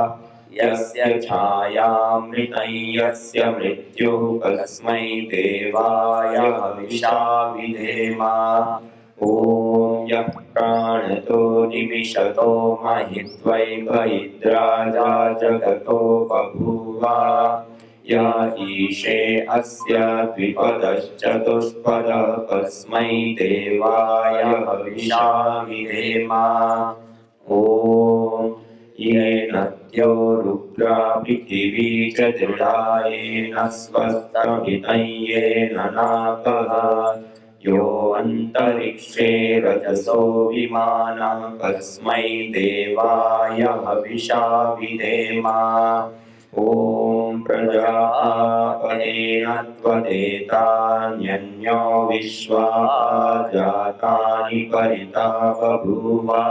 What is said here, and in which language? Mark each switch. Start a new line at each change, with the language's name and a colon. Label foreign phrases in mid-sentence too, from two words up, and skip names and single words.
Sanskrit: యస్య ఛాయామృతం యస్య మృత్యుః తస్మై దేవాయ హవిషా విధేమ. ఓం యః ప్రాణతో నిమిషతో మహిత్వైభయిద్రాజా జగతో బభూవ. या ईशे अस्य द्विपदश्चतुष्पदः तस्मै देवाय हविषा विधेम. ॐ येन मर्त्यो रुद्रा पृथिवी च दृढायेन स्वस्तमितं येन नाकः यो अन्तरिक्षे रजसो विमानं कस्मै देवाय हविषा विधेम ॐ प्रजापतेन त्वदेतान्यन्यो विश्वा जातानि परिता बभूव